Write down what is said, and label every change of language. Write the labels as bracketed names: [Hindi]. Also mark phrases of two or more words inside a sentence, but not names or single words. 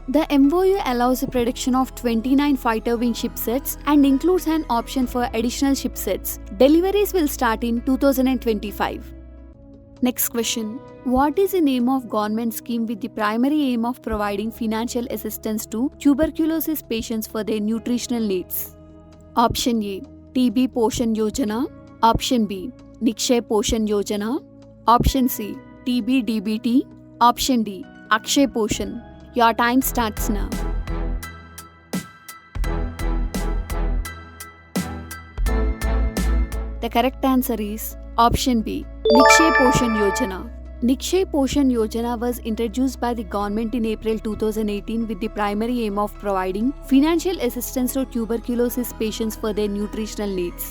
[English] The MOU allows the production of 29 fighter wing shipsets and includes an option for additional shipsets. Deliveries will start in 2025. Next question: What is the name of government scheme with the primary aim of providing financial assistance to tuberculosis patients for their nutritional needs? Option A: TB Poshan Yojana. Option B: Nikshay Poshan Yojana. Option C: TB DBT. Option D: Akshay Poshan. Your time starts now. The correct answer is option B: Nikshay Poshan Yojana. Nikshay Poshan Yojana was introduced by the government in April 2018 with the primary aim of providing financial assistance to tuberculosis patients for their nutritional needs.